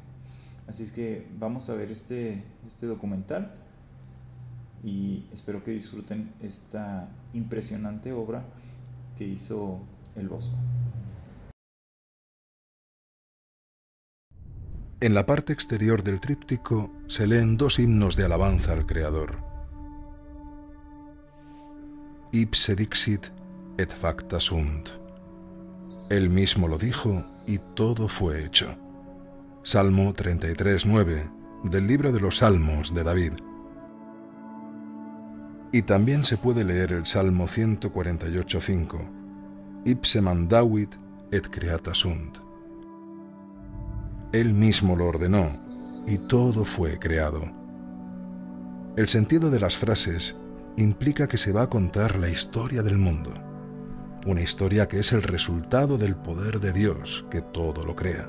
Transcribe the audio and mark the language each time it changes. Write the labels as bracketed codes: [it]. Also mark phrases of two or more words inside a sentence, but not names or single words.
[es] Así es que vamos a ver este documental y espero que disfruten esta impresionante obra que hizo el Bosco. En la parte exterior del tríptico se leen dos himnos de alabanza al Creador. [la] Ipse dixit et facta sunt. [es] Él mismo lo dijo y todo fue hecho. Salmo 33:9 del libro de los Salmos de David. Y también se puede leer el Salmo 148:5. [la] Ipse mandavit et creata sunt. [es] Él mismo lo ordenó y todo fue creado. El sentido de las frases implica que se va a contar la historia del mundo, una historia que es el resultado del poder de Dios que todo lo crea.